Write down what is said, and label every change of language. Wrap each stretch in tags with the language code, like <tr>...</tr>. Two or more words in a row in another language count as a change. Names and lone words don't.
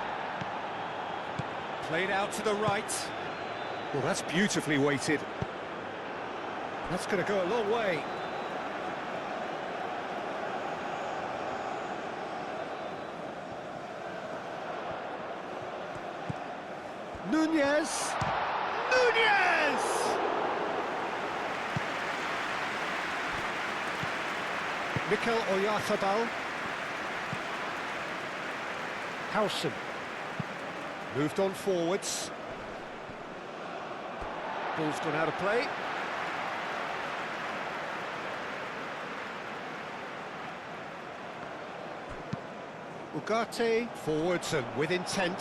<en>Played out to the right. Well, that's beautifully weighted. That's going to go a long way. Nunez! Nunez! Mikel Oyarzabal. Howson. Moved on forwards. Ball's gone out of play. Ugarte, forwards and with intent.</en>